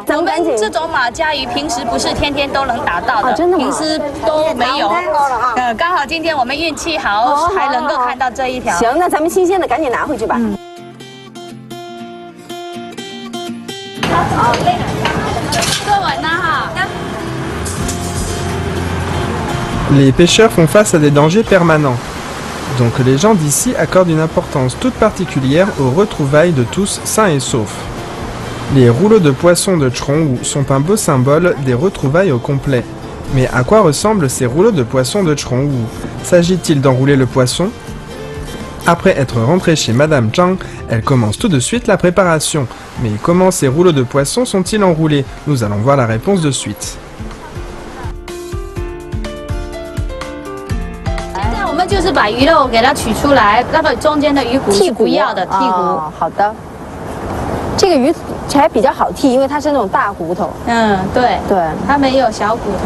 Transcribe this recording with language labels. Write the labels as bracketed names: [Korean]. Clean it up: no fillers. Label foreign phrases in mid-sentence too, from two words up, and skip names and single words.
[Chinese] 我们这种马鲛鱼平时不是天天都能打到的，真的吗？平时都没有。刚好今天我们运气好，还能够看到这一条。行，那咱们新鲜的赶紧拿回去吧。好嘞，坐稳了哈。 [French] Les pêcheurs font face à des dangers permanents. Donc les gens d'ici accordent une importance toute particulière aux retrouvailles de tous sains et saufs. Les rouleaux de poissons de Chongwu sont un beau symbole des retrouvailles au complet. Mais à quoi ressemblent ces rouleaux de poissons de Chongwu? S'agit-il d'enrouler le poisson? Après être rentrée chez Madame Zhang, elle commence tout de suite la préparation. Mais comment ces rouleaux de poissons sont-ils enroulés? Nous allons voir la réponse de suite. [Chinese] 我们就是把鱼肉给它取出来，那个中间的鱼骨是不要的，剔骨。好的。这个鱼才比较好剔，因为它是那种大骨头。对对，它没有小骨头。